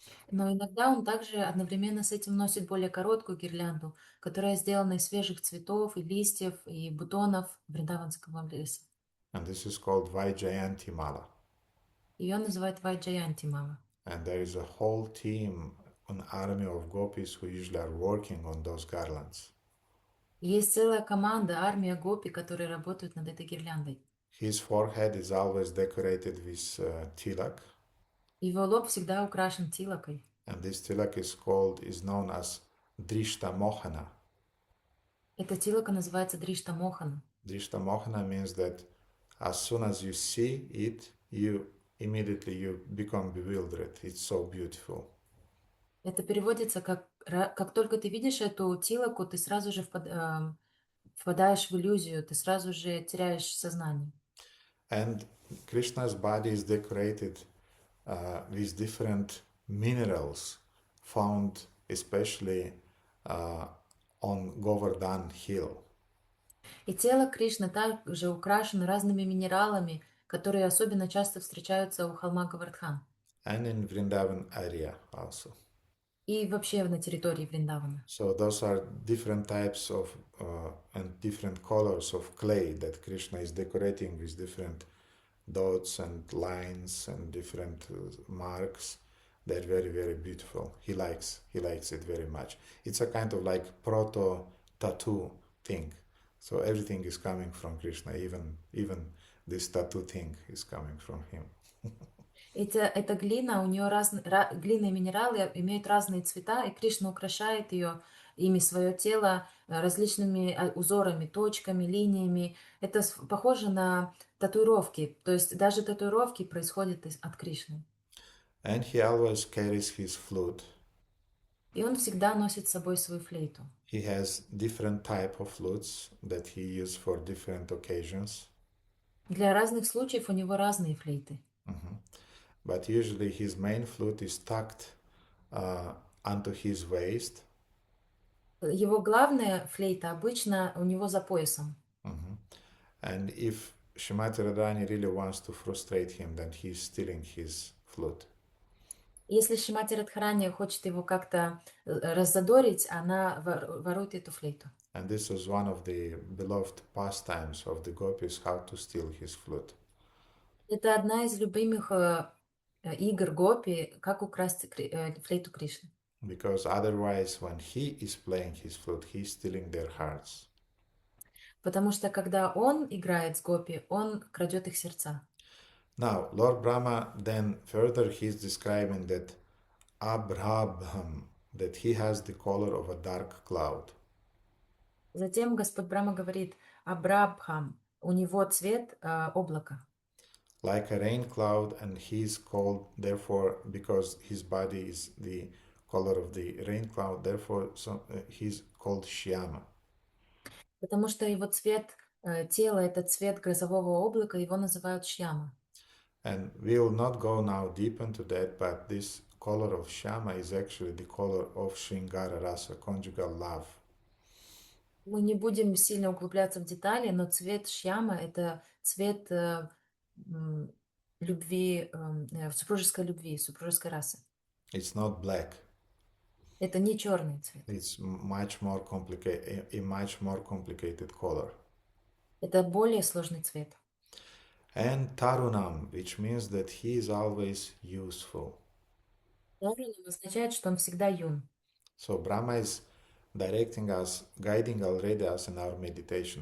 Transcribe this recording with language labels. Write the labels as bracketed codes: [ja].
[ru] Но иногда он также одновременно с этим носит более короткую гирлянду, которая сделана из свежих цветов и листьев и бутонов вриндаванского леса. [en] And this is called Vaijayanti Mala. [ru] Ее называют Вайджаянти Мала. [en] And there is a whole team, an army of gopis who usually are working on those garlands. [ru] Есть целая команда, армия гопи, которые работают над этой гирляндой. [en] His forehead is always decorated with tilak, [ru] Его лоб всегда украшен тилакой. [en] and this tilak is known as Drishta Mohana. [ru] Эта тилака называется Дришта Мохана. [en] Drishta Mohana means that as soon as you see it, you become bewildered. It's so beautiful. [ru] Это переводится как только ты видишь эту тилаку, ты сразу же впадаешь в иллюзию, ты сразу же теряешь сознание. [en] And Krishna's body is decorated with different minerals found especially on Govardhan Hill. [ru] И тело Кришны также украшено разными минералами, которые особенно часто встречаются у холма Гавардхан. [en] And in Vrindavan area also. [ru] И вообще на территории Вриндавана. [en] So those are different types of and different colors of clay that Krishna is decorating with different dots and lines and different marks. They're very, very beautiful. He likes it very much. It's a kind of like proto tattoo thing. So everything is coming from Krishna. Even this tattoo thing is coming from him. [ru] Эта глина, у нее глина и минералы имеют разные цвета, и Кришна украшает ими свое тело различными узорами, точками, линиями. Это похоже на татуировки, то есть даже татуировки происходят от Кришны. [en] And he always carries his flute. [ru] И он всегда носит с собой свою флейту. [en] He has different type of flutes that he uses for different occasions. [ru] Для разных случаев у него разные флейты. [en] But usually his main flute is tucked onto his waist. [ru] Его главная флейта обычно у него за поясом. [en] And if Shrimati Radharani really wants to frustrate him, then he's stealing his flute. [ru] Если Шримати Радхарани хочет его как-то раззадорить, она ворует эту флейту. [en] And this is one of the beloved pastimes of the gopis, how to steal his flute. [ru] Это одна из любимых игр гопи, как украсть флейту Кришны. [en] Because otherwise, when he is playing his flute, he's stealing their hearts. [ru] Потому что когда он играет с гопи, он крадет их сердца. [en] Now, Lord Brahma then further he's describing that Abraham, that he has the color of a dark cloud. [ru] Затем Господь Брахма говорит: Абрабхам, у него цвет облака. [en] like a rain cloud, and he is called, therefore, because his body is the color of the rain cloud, therefore he's called Shyama. [ru] Потому что его цвет тела — это цвет грозового облака, его называют Шьяма. [en] And we'll not go now deep into that, but this color of Shyama is actually the color of Shringara Rasa, conjugal love. [ru] Мы не будем сильно углубляться в детали, но цвет Шьяма — это цвет любви, супружеской любви, супружеской расы. [en] It's not black. [ru] Это не черный цвет. [en] It's much more complicated, a much more complicated color. [ru] Это более сложный цвет. [en] And Tarunam, which means that he is always useful. [ru] Тарунам означает, что он всегда юн. [en] So Brahma is directing us, guiding already us in our meditation.